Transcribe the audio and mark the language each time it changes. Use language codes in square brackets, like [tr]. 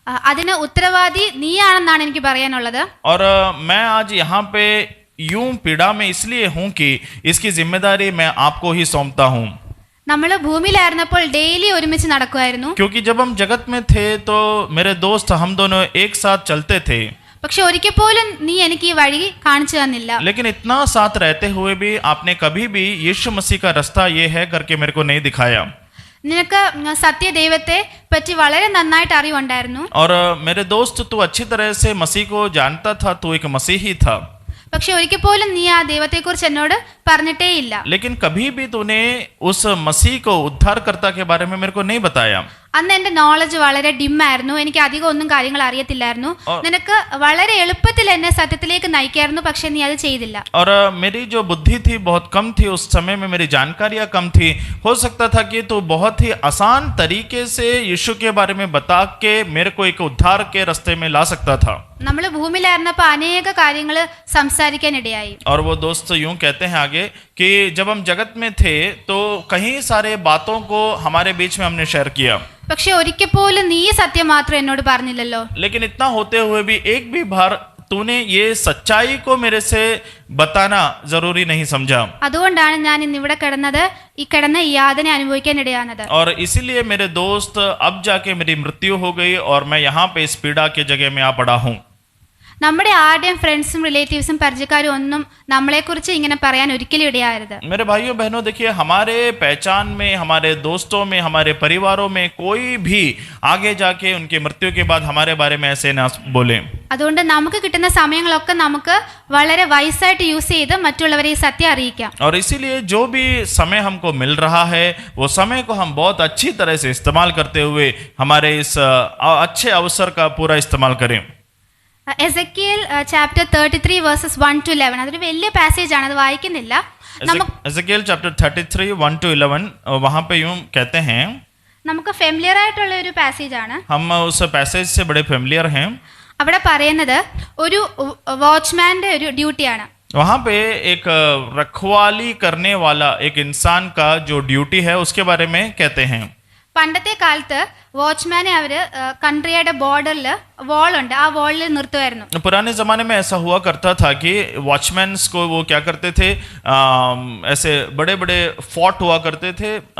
[ml] അതിന് ഉത്തരവാദി നീയാണെന്നാണ് എനിക്ക് പറയാനുള്ളത്. [hi] और मैं आज यहाँ पे यूं पीड़ा में इसलिए हूँ कि इसकी जिम्मेदारी मैं आपको ही सौंपता हूँ. [ml] നമ്മൾ ഭൂമിയിലായിരുന്നപ്പോൾ ഡെയിലി ഒരുമിച്ച് നടക്കുമായിരുന്നു. [hi] क्योंकि जब हम जगत में थे तो मेरे दोस्त हम दोनों एक साथ चलते थे, [ml] പക്ഷെ ഒരിക്കൽ പോലും നീ എനിക്ക് ഈ വഴി കാണിച്ചു തന്നില്ല. [hi] लेकिन इतना साथ रहते हुए भी आपने कभी भी यीशु मसीह का रास्ता ये है करके मेरे को नहीं दिखाया. [ml] നിനക്ക് സത്യദൈവത്തെ പറ്റി വളരെ നന്നായിട്ട് അറിവുണ്ടായിരുന്നു. [hi] और मेरे दोस्त, तू अच्छी तरह से मसीह को जानता था, तू एक मसीही था, [ml] പക്ഷെ ഒരിക്കൽ പോലും നീ ആ ദൈവത്തെക്കുറിച്ച് എന്നോട് പറഞ്ഞിട്ടേ ഇല്ല. [hi] लेकिन कभी भी तूने उस मसीह को उद्धारकर्ता के बारे में मेरे को नहीं बताया. [ml] അന്ന് എന്റെ നോളജ് വളരെ ഡിം ആയിരുന്നു. എനിക്ക് അധികം ഒന്നും കാര്യങ്ങൾ അറിയത്തില്ലായിരുന്നു. നിനക്ക് വളരെ എളുപ്പത്തിൽ എന്നെ സത്യത്തിലേക്ക് നയിക്കായിരുന്നു, പക്ഷെ നീ അത് ചെയ്തില്ല. [hi] और मेरी जो बुद्धि थी बहुत कम थी, उस समय में मेरी जानकारियां कम थी. हो सकता था कि तू बहुत ही आसान तरीके से यीशु के बारे में बता के मेरे को एक उद्धार के रास्ते में ला सकता था. [ml] നമ്മൾ ഭൂമിയിലായിരുന്നപ്പോൾ അനേക കാര്യങ്ങൾ സംസാരിക്കാനിടയായി. [hi] और वो दोस्त यूं कहते हैं आगे कि जब हम जगत में थे तो कहीं सारे बातों को हमारे बीच में हमने शेयर किया, [ml] പക്ഷെ ഒരിക്കൽ പോലും നീ സത്യം മാത്രം എന്നോട് പറഞ്ഞില്ലല്ലോ. [hi] लेकिन इतना होते हुए भी एक भी बार तूने ये सच्चाई को मेरे से बताना जरूरी नहीं समझा. [ml] അതുകൊണ്ടാണ് ഞാൻ ഇന്ന് ഇവിടെ കിടന്നത്, ഈ കിടന്ന ഈ യാതന അനുഭവിക്കാൻ ഇടയാകുന്നത്. [hi] और इसीलिए मेरे दोस्त अब जाके मेरी मृत्यु हो गई और मैं यहाँ पे इस पीड़ा के जगह में आ पड़ा हूँ. [ml] നമ്മുടെ ആരുടെയും ഫ്രണ്ട്സും റിലേറ്റീവ്സും പരിചയക്കാരും ഒന്നും നമ്മളെക്കുറിച്ച് ഇങ്ങനെ പറയാൻ ഒരിക്കലും ഇടയാകരുത്. [hi] मेरे भाइयों बहनों, देखिए, हमारे पहचान में, हमारे दोस्तों में, हमारे परिवारों में कोई भी आगे जाके उनकी मृत्यु के बाद हमारे बारे में ऐसे ना बोले. [ml] അതുകൊണ്ട് നമുക്ക് കിട്ടുന്ന സമയങ്ങളൊക്കെ നമുക്ക് വളരെ വൈസായിട്ട് യൂസ് ചെയ്ത് മറ്റുള്ളവരെ ഈ സത്യം അറിയിക്കാം. [hi] और इसीलिए जो भी समय हमको मिल रहा है वो समय को हम बहुत अच्छी तरह से इस्तेमाल करते हुए हमारे इस अच्छे अवसर का पूरा इस्तेमाल करें. [ml] എസെക്കിയേൽ ചാപ്റ്റർ 33 വേഴ്സസ് 1 to 11, അതൊരു വലിയ പാസേജ് ആണ്, അത് വായിക്കുന്നില്ല. [hi] एजेकिएल चैप्टर 33 1 to 11, वहाँ पे यूं कहते हैं, [ml] നമുക്ക് ഫെമിലിയർ ആയിട്ടുള്ള ഒരു പാസേജ് ആണ്. [hi] हम उस पैसेज से बड़े फेमिलियर हैं. [ml] അവിടെ പറയുന്നത് ഒരു വാച്ച്മാന്റെ ഒരു ഡ്യൂട്ടിയാണ്. [hi] वहाँ पे एक रखवाली करने वाला एक इंसान का जो ड्यूटी है उसके बारे में कहते हैं. [ml] പണ്ടത്തെ കാലത്ത് വാച്ച്മാനെ അവര് കൺട്രിയുടെ ബോർഡറിൽ വാളുണ്ട്, ആ വാളിൽ നിർത്തുമായിരുന്നു. [hi] पुराने ज़माने में ऐसा हुआ करता था कि वॉचमैन्स को वो क्या करते थे, ऐसे बड़े बड़े फोर्ट हुआ करते थे.